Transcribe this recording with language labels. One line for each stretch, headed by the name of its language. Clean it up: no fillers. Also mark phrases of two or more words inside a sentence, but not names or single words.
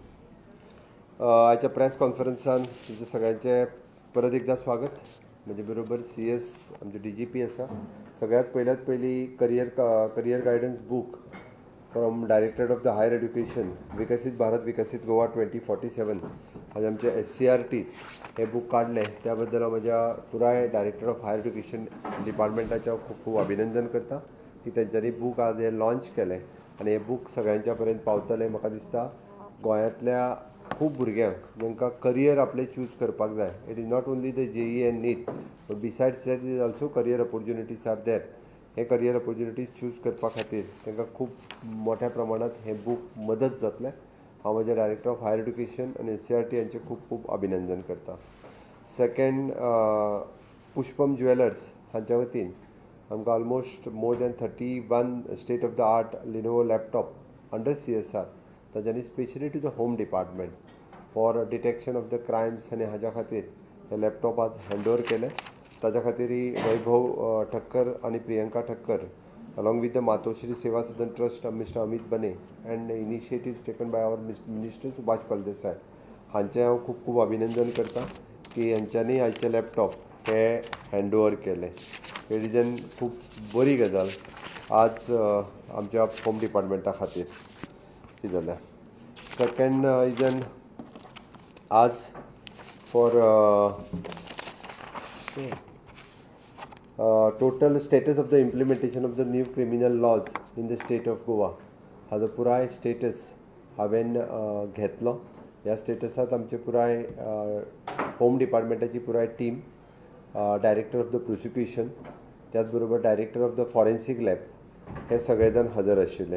Konkani: आजच्या प्रेस कॉन्फरन्सान तुमचे सगळ्यांचे परत एकदा स्वागत. म्हणजे बरोबर CS आमचे DGP आसा. सगळ्यात पयली
English: career guidance book from Directorate of the Higher Education
Konkani: विकसित भारत विकसित गोवा 2047 आज आमचे SCRT हे बुक काढले. त्याबद्दल माझ्या पुराय
English: Director of Higher Education
Konkani: डिपार्टमेंटाचे खूप खूप अभिनंदन करता की त्यांच्यानी बुक आज हे लॉन्च केले आणि हे बुक सगळ्यांच्या पर्यंत पावतले. म्हाका दिसता गोंयांतल्या खूप भुरग्यांक जांकां करियर आपले चूज करपाक जाय.
English: It is not only the JEE and NEET but besides that is also career opportunities are there.
Konkani: हे
English: career opportunities
Konkani: चूज करपा खातीर तांकां खूप मोठ्या प्रमाणात हे बुक मदत जातले. हांव म्हज्या
English: Director of Higher Education
Konkani: आनी SCRT यांचे खूप खूप अभिनंदन करता.
English: सेकंड, पुष्पम ज्वेलर्स
Konkani: हांच्या वतीन आमकां
English: almost more than 31 state of the art Lenovo laptop under CSR तांच्यांनी specially to the Home Department for detection of the crimes
Konkani: आनी हाज्या खातीर हे लॅपटॉप आज हँडओवर केले. ताज्या खातीर वैभव ठक्कर आनी प्रियंका ठक्कर
English: along with the
Konkani: मातोश्री सेवा सदन ट्रस्ट मिस्टर अमित बने
English: and initiatives taken by our Minister
Konkani: सुभाष फळदेसाय हांचें हांव खूब खूब अभिनंदन करता की हांच्यांनी आयचे लॅपटॉप हे
English: hand over
Konkani: केले.
English: It is an
Konkani: खूब बरी गजाल आज आमच्या होम डिपार्टमेंटा खातीर. कितें जालें
English: second is an आज फॉर total status of the implementation of the new criminal laws in the state of Goa
Konkani: हाजो पुराय स्टेटस हांवें घेतलो. ह्या स्टेटसांत आमचे पुराय होम डिपार्टमेंटाची पुराय टीम,
English: Director of the Prosecution,
Konkani: त्याच बरोबर
English: Director of the Forensic Lab
Konkani: हे सगळे जाण हजर आशिल्ले.